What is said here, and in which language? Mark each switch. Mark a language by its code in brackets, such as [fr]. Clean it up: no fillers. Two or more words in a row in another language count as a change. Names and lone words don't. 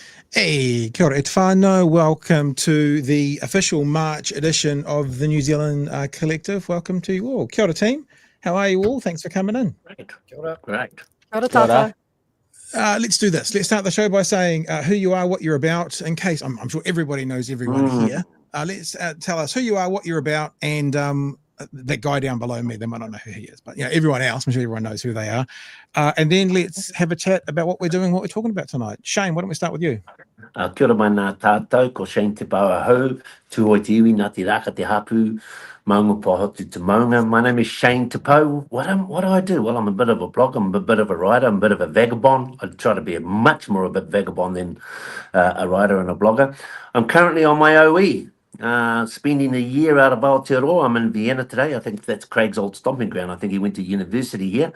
[en] Hey, [mi] kia ora e te whānau. [en] Welcome to the official March edition of the New Zealand Collective. Welcome to you all. [mi] Kia ora, [en] team. How are you all? Thanks for coming in. Great. [mi] Kia ora. [en] Great. [mi] Kia ora tātou. [en] Let's do this. Let's start the show by saying who you are, what you're about, in case I'm sure everybody knows everyone here. Let's tell us who you are, what you're about, and that guy down below me, they might not know who he is, but everyone else, I'm sure everyone knows who they are. And then let's have a chat about what we're doing, what we're talking about tonight. Shane, why don't we start with you? [mi] Kia ora mana tātou, ko Shane te pau ahau, tūhoi te iwi, nā te raka te hapu, maunga pohotu te maunga. [en] My name is Shane te pau. What do I do? Well, I'm a bit of a blogger, I'm a bit of a writer, I'm a bit of a vagabond. I try to be much more of a vagabond than a writer and a blogger. I'm currently on my OE. Spending a year out of Aotearoa. I'm in Vienna today. I think that's Craig's old stomping ground. I think he went to university here.